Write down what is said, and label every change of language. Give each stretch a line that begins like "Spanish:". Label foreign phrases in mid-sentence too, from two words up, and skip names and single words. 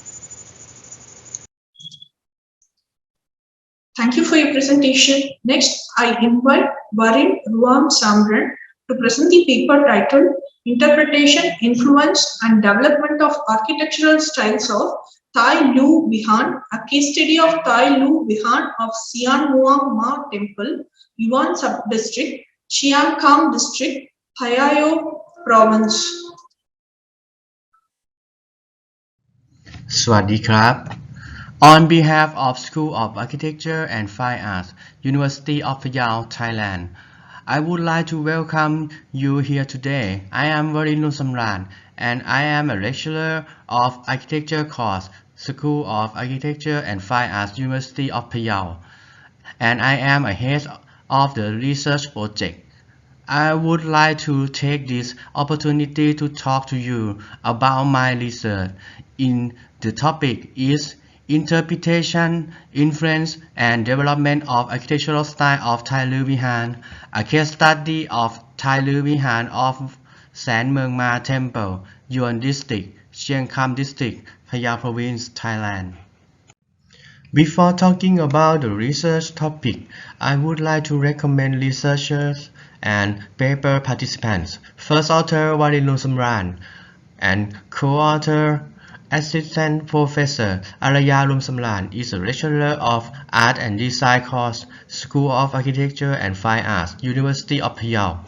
English: Thank you for your presentation. Next, I invite Varin Ruam Samran to present the paper titled Interpretation, Influence and Development of Architectural Styles of Thai Lu Vihan, a case study of Thai Lu Vihan of Sian Muang Ma Temple, Yuan Sub-District, Chiang Kham District, Phayao Province.
Thai: สวัสดีครับ
English: On behalf of School of Architecture and Fine Arts, University of Phayao, Thailand, I would like to welcome you here today. I am Varin Samran and I am a lecturer of Architecture course, School of Architecture and Fine Arts, University of Phayao, and I am a head of the research project. I would like to take this opportunity to talk to you about my research. The topic is Interpretation, Influence and Development of Architectural Style of Thai Lu Vihan, a case study of Thai Lu Vihan of San Muang Ma Temple, Yuan District, Chiang Kham District, Phayao Province, Thailand. Before talking about the research topic, I would like to recommend researchers and paper participants. First author Varin Samran and co-author Assistant Professor Araya Lumsamran is a lecturer of Art and Design course, School of Architecture and Fine Arts, University of Phayao.